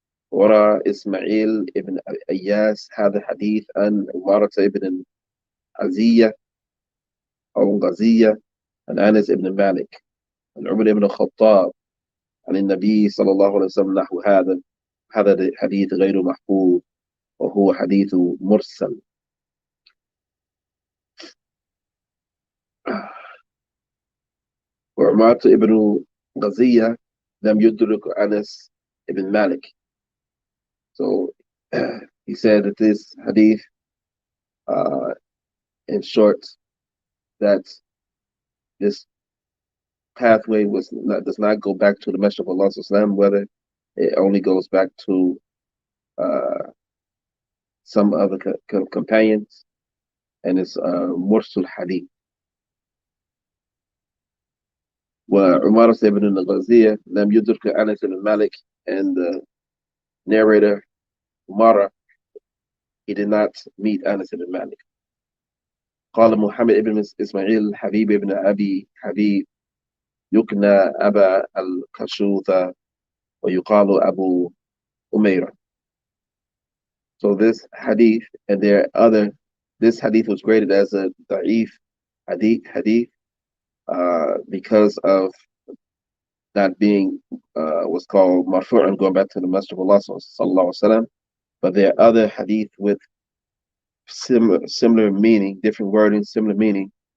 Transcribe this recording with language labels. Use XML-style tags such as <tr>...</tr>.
<ar>ورى إسماعيل ابن أياس هذا الحديث عن عمارة ابن عزية أو غزية عن أنس ابن مالك عن عمر بن الخطاب عن النبي صلى الله عليه وسلم نحو هذا الحديث غير محفوظ وهو حديث مرسل. وعمارة ابن غزية لم يدرك أنس ابن مالك.</ar> <en>So he said that this hadith, in short, that this pathway does not go back to the Messenger of Allah Sallallahu, whether it only goes back to uh, some other companions, and it's Mursul Hadith.</en> <ar>وعمارة ibn al-Ghaziyah لم يدرك أنس بن Malik,</ar> <en>and the narrator Umara, he did not meet Anas ibn Malik.</en> <ar>قال محمد ibn إسماعيل حبيب ibn أبي حبيب يكنى أبا الكشوثة ويقال أبو أميرة.</ar> <en>So this hadith, and there are other, this hadith was graded as a da'if hadith because of not being what's called marfu'an, going back to the Messenger of Allah sallallahu alaihi wasallam. But there are other hadith with similar meaning, different wording, similar meaning.</en>